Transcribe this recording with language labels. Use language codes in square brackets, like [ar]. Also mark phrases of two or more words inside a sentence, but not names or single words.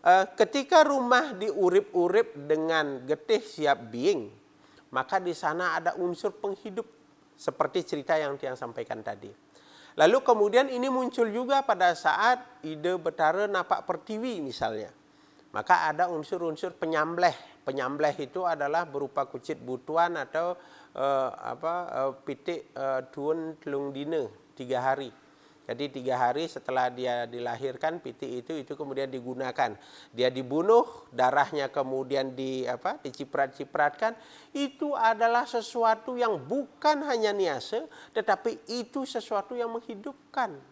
[id] ketika rumah diurip-urip dengan [ban] getih siap biing, [id] maka di sana ada unsur penghidup seperti cerita yang Tiang sampaikan tadi. Lalu kemudian ini muncul juga pada saat ide Betara Napak Pertiwi misalnya. Maka ada unsur-unsur penyambleh. Penyambleh itu adalah berupa [ban] kucit butuan [id] atau [ban] pitik tuun telung dina [id] 3 hari. Jadi 3 hari setelah dia dilahirkan, pitik itu kemudian digunakan. Dia dibunuh, darahnya kemudian diciprat-cipratkan. Itu adalah sesuatu yang bukan hanya niase, tetapi itu sesuatu yang menghidupkan.